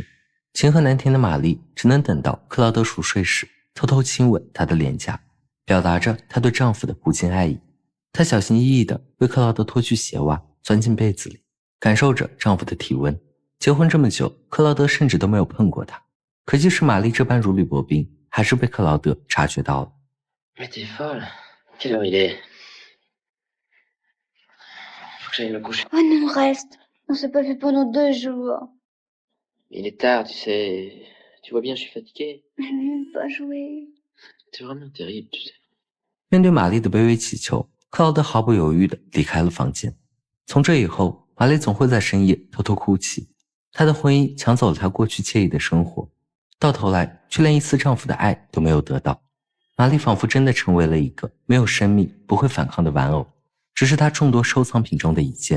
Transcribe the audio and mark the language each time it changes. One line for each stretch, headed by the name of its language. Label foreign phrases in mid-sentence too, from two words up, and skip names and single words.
Chinese: 情何难填的玛丽只能等到克劳德熟睡时，偷偷亲吻他的脸颊，表达着她对丈夫的不尽爱意。她小心翼翼地为克劳德脱去鞋袜，钻进被子里，感受着丈夫的体温。结婚这么久，克劳德甚至都没有碰过她。可即使玛丽这般如履薄冰，还是被克劳德察觉到了。
French: Mais t'es folle. Quelle heure il est? Faut que j'aille me coucher. Oh non, reste. On s'est pas vu pendant 2 jours. Il est tard, tu sais. Tu vois bien, je suis fatigué. Je n'aime pas jouer. C'est vraiment terrible, tu sais.
Chinese: 面对玛丽的卑微祈求，克劳德毫不犹豫地离开了房间。从这以后，玛丽总会在深夜偷偷哭泣。她的婚姻抢走了她过去惬意的生活，到头来却连一丝丈夫的爱都没有得到。玛丽仿佛真的成为了一个没有生命、不会反抗的玩偶，只是她众多收藏品中的一件。